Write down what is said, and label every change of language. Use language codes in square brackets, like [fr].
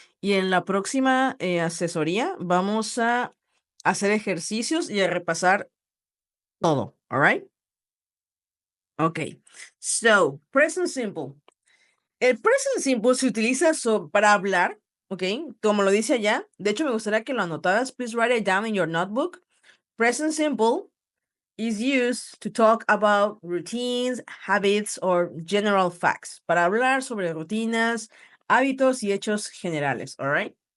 [es] Y en la próxima asesoría vamos a hacer ejercicios y a repasar todo, [en] all right? [es] Ok. So, present simple. El present simple se utiliza para hablar, ¿ok? Como lo dice allá. De hecho, me gustaría que lo anotaras. [en] Please write it down in your notebook. Present simple is used to talk about routines, habits, or general facts. [es] Para hablar sobre rutinas, hábitos y hechos generales, [en] all right?